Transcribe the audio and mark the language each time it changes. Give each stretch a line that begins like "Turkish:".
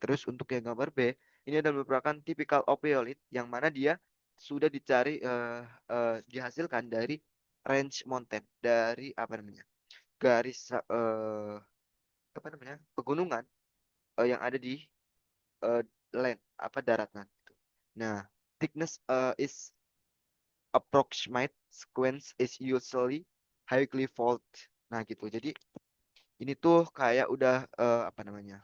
Indonesian: Terus untuk yang gambar B, ini adalah merupakan tipikal ophiolite yang mana dia sudah dicari dihasilkan dari range mountain, dari apa namanya? Garis apa namanya? Pegunungan yang ada di eh, land apa daratan gitu.
English: Nah, thickness is approximate, sequence is usually highly fault.
Indonesian: Nah, gitu. Jadi ini tuh kayak udah apa namanya?